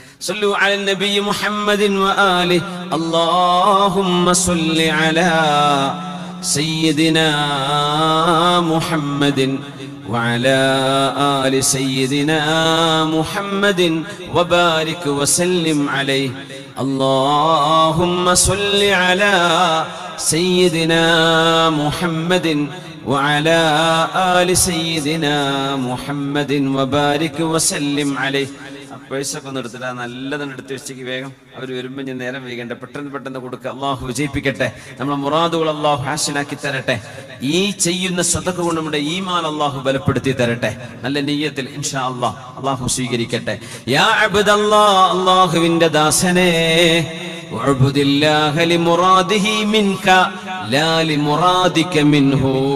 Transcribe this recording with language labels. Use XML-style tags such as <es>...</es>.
<ar>സല്ലു അലൻ നബി മുഹമ്മദിൻ വ ആലി അല്ലാഹുമ്മ സല്ലി അലാ സയ്യിദിനാ മുഹമ്മദിൻ وعلى آل سيدنا محمد وبارك وسلم عليه. اللهم صل على سيدنا محمد وعلى آل سيدنا محمد وبارك وسلم عليه.</ar> <ml>പൈസൊക്കെ ഒന്ന് എടുത്തില്ല, നല്ലതെന്ന് എടുത്ത് വെച്ചേക്ക് വേഗം. അവർ വരുമ്പോൾ ഞാൻ നേരം വൈകണ്ട, പെട്ടെന്ന് കൊടുക്കുക. അള്ളാഹു വിജയിപ്പിക്കട്ടെ, നമ്മളെ മുറാദുകൾ അള്ളാഹു ഹാസിലാക്കി തരട്ടെ. ഈ ചെയ്യുന്ന സദഖ കൊണ്ട് നമ്മുടെ ഈമാൻ അള്ളാഹു ബലപ്പെടുത്തി തരട്ടെ. നല്ല നിയ്യത്തിൽ ഇൻഷാ അല്ലാഹ് അള്ളാഹു സ്വീകരിക്കട്ടെ. യാ അബ്ദല്ലാഹ്, അള്ളാഹുവിന്റെ ദാസനേ,</ml> <ar>വഅബ്ദില്ലാഹ ലിമുറാദിഹി മിൻക ലാ ലിമുറാദിക മിൻഹു.</ar>